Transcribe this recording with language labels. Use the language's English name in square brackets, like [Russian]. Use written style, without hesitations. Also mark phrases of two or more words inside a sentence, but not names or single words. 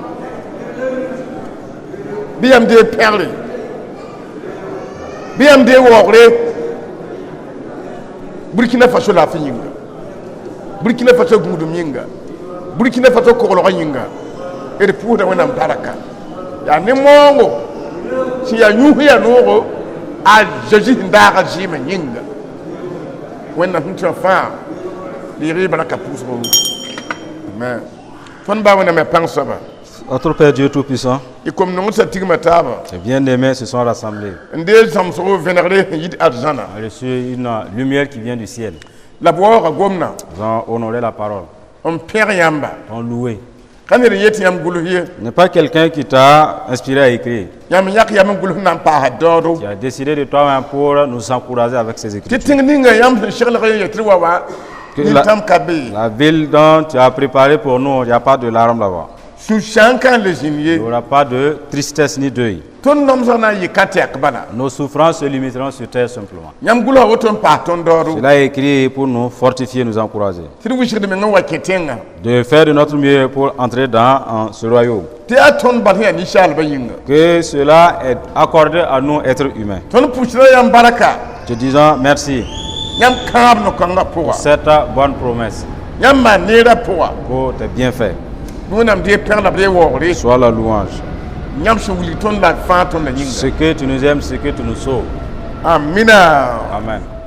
[Mossi] bɩ yãmb dee pɛgre bɩ yãmb dee waoogre Burkina Faso laafɩ yĩnga Burkina Faso gũudum yĩnga Burkina Faso koglgã yĩnga d pʋʋsda wẽnnaam barka yaa ne-moongo sẽn yaa yũus yaa noogo a Jésus sẽn daagã zɩɩmã yĩnga wẽnnaam sẽn tɩ fãa rɩɩg y barka pʋʋsgo amen tõnd baa wẽnnaam yaa pãng soaba [French] Notre Père Dieu Tout-Puissant, [Mossi] y kom nongsa tigmã taaba [French] les bien-aimés se sont rassemblés. [Mossi] n deel zãmsgo vẽnegre n yɩd arzãna [French] On a reçu une lumière qui vient du ciel. [Mossi] la b waooga gomna [French] Nous avons honoré la parole, [Mossi] n pẽg yãmba [French] on loué. [Mossi] ka ned n yet yãmb gʋls ye [French] Ce n'est pas quelqu'un qui t'a inspiré à écrire, [Mossi] yãmb yãk yam n gʋls na n paasa daoodo [French] qui a décidé de toi-même pour nous encourager avec ses [Mossi] tɩ [French] écritures. [Mossi] tẽng ninga yãmb sẽn seglg ye yetɩ wa wa [French] Que [Mossi] nin-tãmb ka be [French] La ville dont tu as préparé pour nous, il n'y a pas de larmes là-bas. [Mossi] sũ-sãang ka n le zĩnd [French] Il [Mossi] ye [French] n'y aura pas de tristesse ni deuil. [Mossi] tõnd nomsg na n yɩ ka tɛk bala [French] Nos souffrances se limiteront sur terre simplement. [Mossi] yãmb gʋlsa woto n paas tõnd daoodo [French] Cela est écrit pour nous fortifier, nous encourager. [Mossi] tɩ d wɩsgd meng n wa kẽ tẽngã [French] De faire de notre mieux pour entrer dans ce royaume. [Mossi] tɩ yaa tõnd bas yaa ninsaalbã yĩnga [French] Que cela est accordé à nous, êtres humains. [Mossi] tõnd pʋsda yãmb barka [French] Te disons merci [Mossi] yãmb kãab no-kãngã [French] pour [Mossi] pʋga [French] cette bonne promesse, [Mossi] yãmb maan neerã pʋga [French] pour tes bienfaits. [Mossi] wẽnnaam dee pɛgla b dee waoogre [French] Sois la louange. [Mossi] yãmb sẽn wilg tõnd la d fãa tõnda yĩnga [French] Ce que tu nous aimes, ce que tu nous sauves. [Mossi] amina [French] Amen.